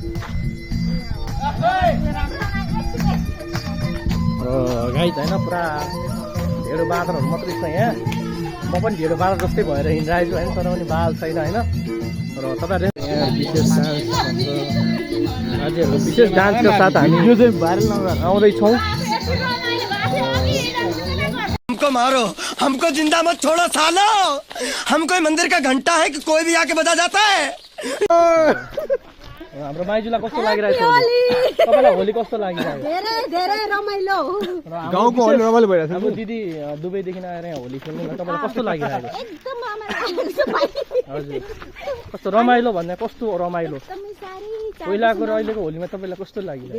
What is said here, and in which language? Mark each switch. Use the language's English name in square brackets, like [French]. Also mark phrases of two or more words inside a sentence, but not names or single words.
[Nepali] गाइज होइन पुरा ढेँडो बाँदरहरू मात्रै छ यहाँ। म पनि ढेँडो बाँदर जस्तै भएर हिँडिरहेको छु होइन। तर पनि बाल छैन होइन। र तपाईँहरूले यहाँ विशेष डान्सको साथ हामी आउँदैछौँ। [Hindi] हमको मारो, हमको जिंदा मत छोड़ो सालो। हम कोई मंदिर का घंटा है कि कोई भी आके बजा जाता है। [Nepali] हाम्रो माइजूलाई कस्तो लागिरहेको छ? तपाईँलाई होली कस्तो लागिरहेको? धेरै रमाइलो। गाउँको होली रमाइलो भइरहेछ। अब दिदी दुबईदेखि आएर यहाँ होली खेल्नु तपाईँलाई कस्तो लागिरहेको? एकदम रमाइलो। हजुर कस्तो रमाइलो भन्दा कस्तो रमाइलो? पहिलाको र अहिलेको होलीमा तपाईँलाई कस्तो लागिरहेको?